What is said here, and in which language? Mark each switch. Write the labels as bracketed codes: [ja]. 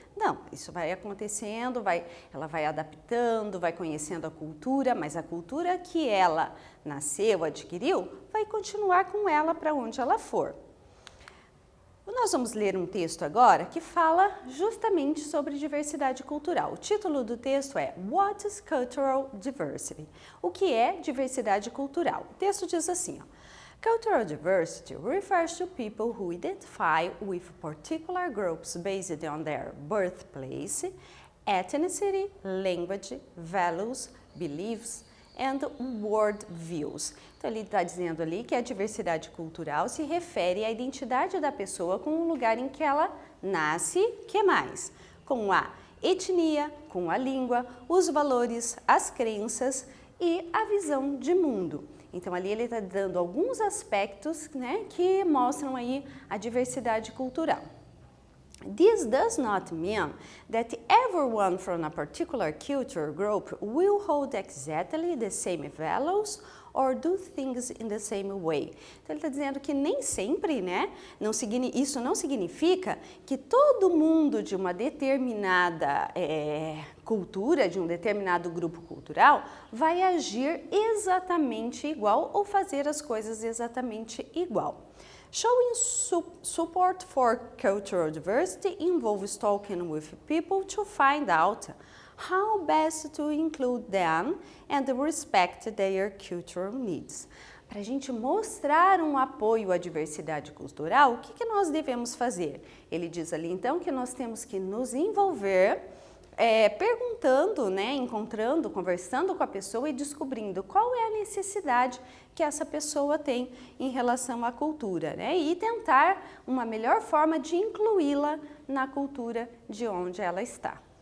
[pt] Não, isso vai acontecendo, ela vai adaptando, vai conhecendo a cultura, mas a cultura que ela nasceu, adquiriu, vai continuar com ela para onde ela for. Nós vamos ler um texto agora que fala justamente sobre diversidade cultural. O título do texto é What is Cultural Diversity? O que é diversidade cultural? O texto diz assim, ó, [en] Cultural diversity refers to people who identify with particular groups based on their birthplace, ethnicity, language, values, beliefs, and world views. [pt] Então, ele está dizendo ali que a diversidade cultural se refere à identidade da pessoa com o lugar em que ela nasce, que mais? Com a etnia, com a língua, os valores, as crenças e a visão de mundo. Então, ali ele está dando alguns aspectos, né, que mostram aí a diversidade cultural. [en] This does not mean that everyone from a particular culture group will hold exactly the same values or do things in the same way. [pt] Então, ele está dizendo que nem sempre, né, isso não significa que todo mundo de uma determinada cultura, de um determinado grupo cultural, vai agir exatamente igual ou fazer as coisas exatamente igual. [en] Showing support for cultural diversity involves talking with people to find out how best to include them and respect their cultural needs. [pt] Para a gente mostrar um apoio à diversidade cultural, o que nós devemos fazer? Ele diz ali então que nós temos que nos envolver perguntando, né, encontrando, conversando com a pessoa e descobrindo qual é a necessidade que essa pessoa tem em relação à cultura, né, e tentar uma melhor forma de incluí-la na cultura de onde ela está.